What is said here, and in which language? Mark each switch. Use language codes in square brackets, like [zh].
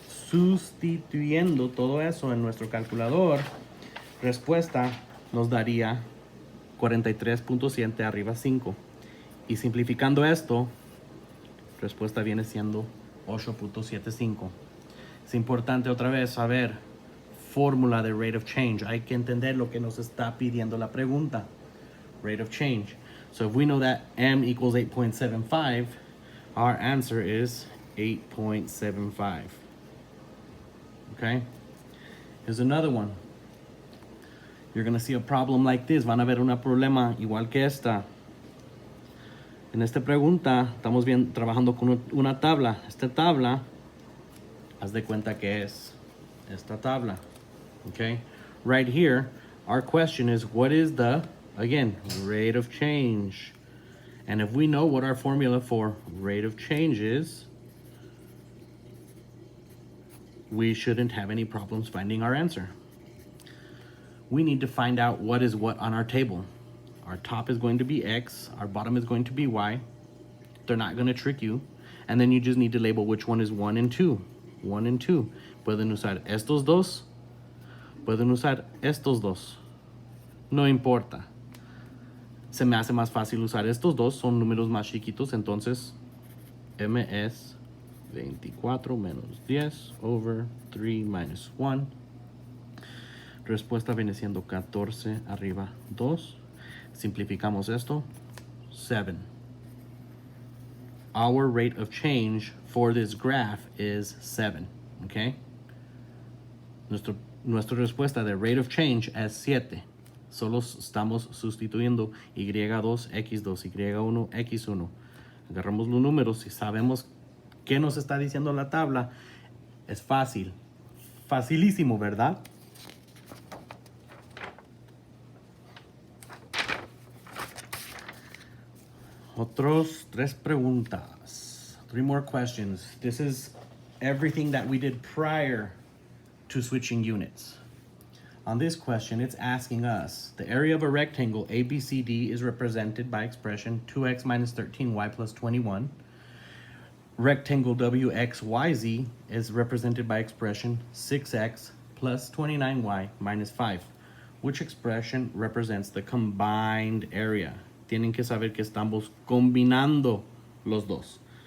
[es] Sustituyendo todo eso en nuestro calculador, respuesta nos daría 43.7 arriba 5. Y simplificando esto, respuesta viene siendo 8.75. Es importante otra vez saber fórmula de rate of change. Hay que entender lo que nos está pidiendo la pregunta. [en] Rate of change. So if we know that m equals 8.75, our answer is 8.75. Okay? Here's another one. You're going to see a problem like this. [es] Van a ver un problema igual que esta. En esta pregunta estamos trabajando con una tabla. Esta tabla, haz de cuenta que es esta tabla. [en] Okay? Right here, our question is, what is the, again, rate of change? And if we know what our formula for rate of change is, we shouldn't have any problems finding our answer. We need to find out what is what on our table. Our top is going to be X, our bottom is going to be Y. They're not going to trick you. And then you just need to label which one is 1 and 2. 1 and 2. [es] Pueden usar estos dos. Pueden usar estos dos. No importa. Se me hace más fácil usar estos dos. Son números más chiquitos. Entonces, M es 24 menos 10 [en] over 3 minus 1. [es] Respuesta viene siendo 14 arriba 2. Simplificamos esto. 7. [en] Our rate of change for this graph is 7. Okay? [es] Nuestra respuesta de rate of change es 7. Solo estamos sustituyendo Y2, X2, Y1, X1. Agarramos los números y sabemos qué nos está diciendo la tabla. Es fácil. Facilísimo, ¿verdad? Otros 3 preguntas. [en] 3 more questions. This is everything that we did prior to switching units. On this question, it's asking us, the area of a rectangle ABCD is represented by expression 2x minus 13y plus 21. Rectangle WXYZ is represented by expression 6x plus 29y minus 5. Which expression represents the combined area? [es] Tienen que saber que estamos combinando los dos.